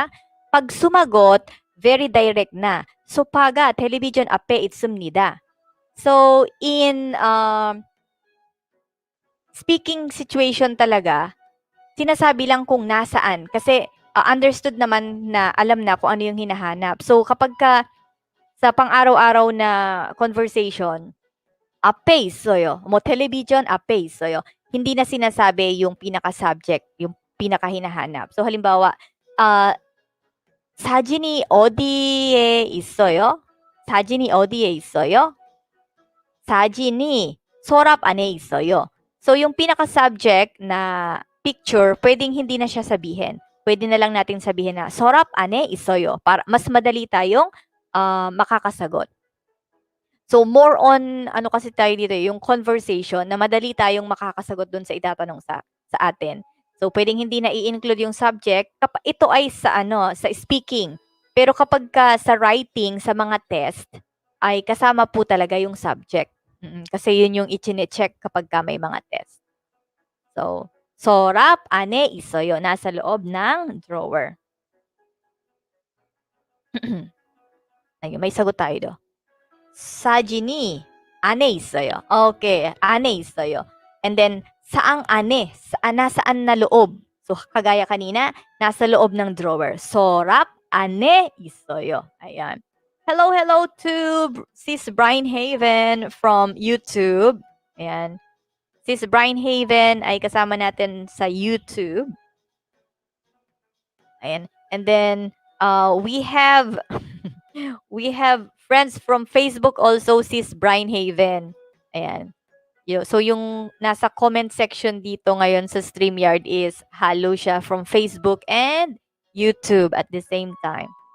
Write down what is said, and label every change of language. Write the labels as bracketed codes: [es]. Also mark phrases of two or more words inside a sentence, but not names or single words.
[tl] Pag sumagot, [en] very direct [tl] na. [ko] 소파가 텔레비전 앞에 있습니다. [tl] So, in [en] speaking situation [tl] talaga, sinasabi lang kung nasaan. Kasi understood naman na alam na kung ano yung hinahanap. So, kapag sa pang-araw-araw na conversation, [ko] 앞에 있어요. television 앞에 있어요. [tl] Hindi na sinasabi yung pinaka-subject, yung pinaka-hinahanap. So, halimbawa, [ko] 사진이 어디에 있어요? 사진이 어디에 있어요? 사진이 서랍 안에 있어요. [tl] So, yung pinaka-subject na picture, pwedeng hindi na siya sabihin. Pwede na lang natin sabihin na [ko] 서랍 안에 있어요. [tl] Para mas madali tayong makakasagot. [en] So, more on, [tl] kasi tayo dito, yung conversation na madali tayong makakasagot dun sa itatanong sa atin. So, pwedeng hindi na i-include yung subject. Ito ay sa speaking. Pero kapag sa writing, sa mga test, ay kasama po talaga yung subject. Kasi yun yung i-check kapag may mga test. So, [ko] 서랍 안에 있어요. [tl] Nasa loob ng drawer. Ayun, may sagot tayo do. [ko] 사진이 안에 있어요. Okay, 안에 있어요. [en] And then, [tl] saang 안에? Nasaan na loob? So, kagaya kanina, nasa loob ng drawer. [ko] 서랍 안에 있어요. [tl] Ayan. [en] Hello to Sis Brian Haven from YouTube. [tl] Ayan. Sis Brian Haven ay kasama natin sa YouTube. Ayan. [en] And then, we have friends from Facebook also, [tl] Sis Brian Haven. Ayan. So, yung nasa comment section dito ngayon sa StreamYard is halo siya [en] from Facebook and YouTube at the same time.